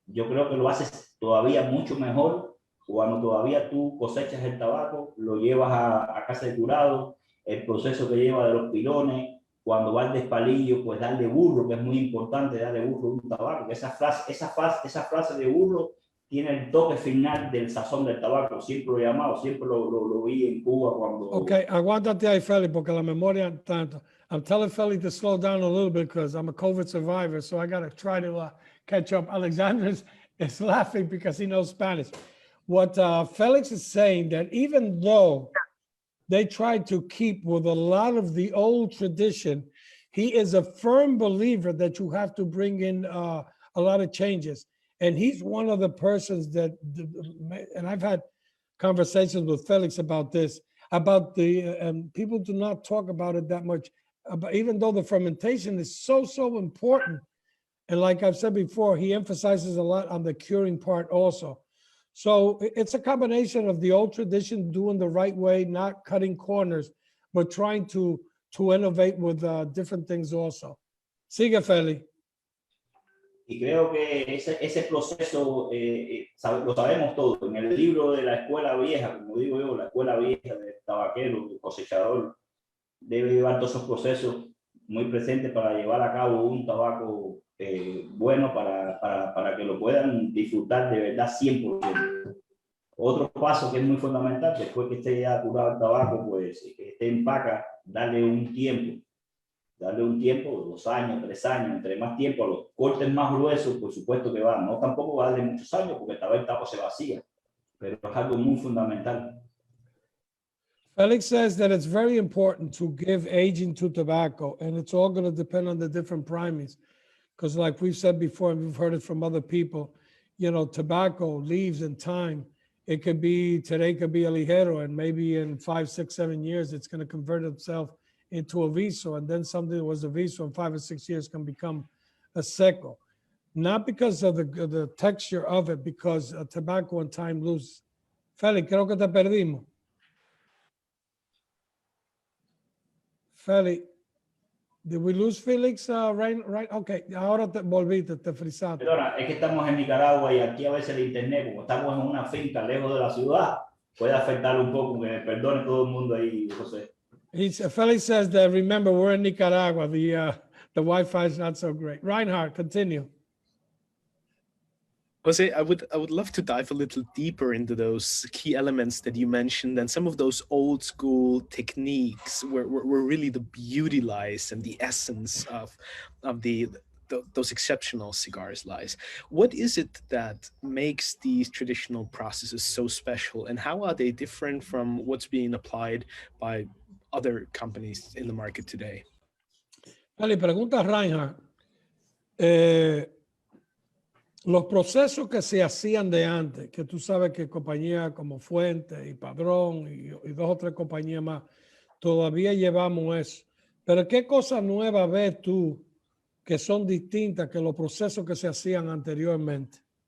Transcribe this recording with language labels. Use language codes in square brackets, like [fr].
[es] Yo creo que lo haces todavía mucho mejor cuando todavía tú cosechas el tabaco, lo llevas a casa de curado, el proceso que lleva de los pilones, cuando va al despalillo, pues darle burro, que es muy importante darle burro a un tabaco, que esa frase de burro tiene el toque final del sazón del tabaco, siempre lo he llamado, siempre lo vi en Cuba cuando... Ok, aguántate ahí, Felix, porque la memoria tanto. [en] I'm telling Felix to slow down a little bit because I'm a COVID survivor, so I got to try to catch up. Alexander is laughing because he knows Spanish. What Felix is saying, that even though they tried to keep with a lot of the old tradition, he is a firm believer that you have to bring in a lot of changes. And he's one of the persons that, and I've had conversations with Felix about this, about and people do not talk about it that much, even though the fermentation is so important. And like I've said before, he emphasizes a lot on the curing part also. So it's a combination of the old tradition, doing the right way, not cutting corners, but trying to innovate with different things also. [es] Sigue, Feli. Y creo que ese proceso lo sabemos todos. En el libro de la escuela vieja, como digo yo, la escuela vieja del tabaquero, del cosechador, debe llevar todos esos procesos muy presentes para llevar a cabo un tabaco bueno para que lo puedan disfrutar de verdad 100%. Otro paso que es muy fundamental, después que esté ya curado el tabaco, pues que esté en paca, darle un tiempo, 2 años, 3 años, entre más tiempo, a los cortes más gruesos, por supuesto que van, no tampoco va a darle muchos años porque el tabaco se vacía, pero es algo muy fundamental. [en] Felix says that it's very important to give aging to tobacco, and it's all going to depend on the different primings. Because like we've said before, and we've heard it from other people, you know, tobacco leaves in time. It could be, today could be a ligero, and maybe in 5, 6, 7 years, it's going to convert itself into a viso. And then something that was a viso in 5 or 6 years can become a seco. Not because of the texture of it, because tobacco and time lose. [es] Felix, creo que te perdimos. [en] Felix, did we lose Felix? Right? [es] Okay, ahora te volviste, te frisaste. Perdona, es que estamos en Nicaragua y aquí a veces el internet, como estamos en una finca lejos de la ciudad, puede afectar un poco, que me perdone todo el mundo ahí, José. [en] Felix says that, remember, we're in Nicaragua. The Wi-Fi is not so great. Reinhard, continue. Jose, I would love to dive a little deeper into those key elements that you mentioned, and some of those old school techniques where really the beauty lies and the essence of those exceptional cigars lies. What is it that makes these traditional processes so special, and how are they different from what's being applied by other companies in the market today? [es] Vale, pregunta Reinhard. Los procesos que se hacían de antes, que tú sabes que compañías como Fuente y Padrón y 2 o 3 compañías más, todavía llevamos eso. Pero ¿qué cosas nuevas ves tú que son distintas que los procesos que se hacían anteriormente?